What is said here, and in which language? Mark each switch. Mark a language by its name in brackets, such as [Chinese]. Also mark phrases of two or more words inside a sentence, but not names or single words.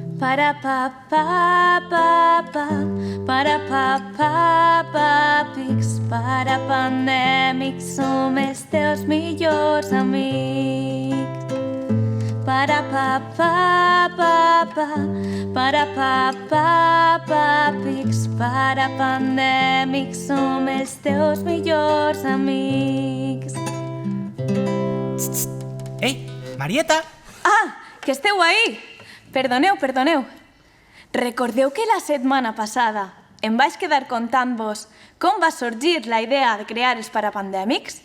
[Catalan] Para pa pa pa pa, para pa pa pa pics, para pandèmics som els teus millors amics. Para pa pa pa pa, para pa pa pa pics, para pandèmics som els teus millors amics. Ei, Marieta! Ah, que esteu ahí! Perdoneu. Recordeu que la setmana passada em vaig quedar contant-vos com va sorgir la idea de crear els parapandèmics?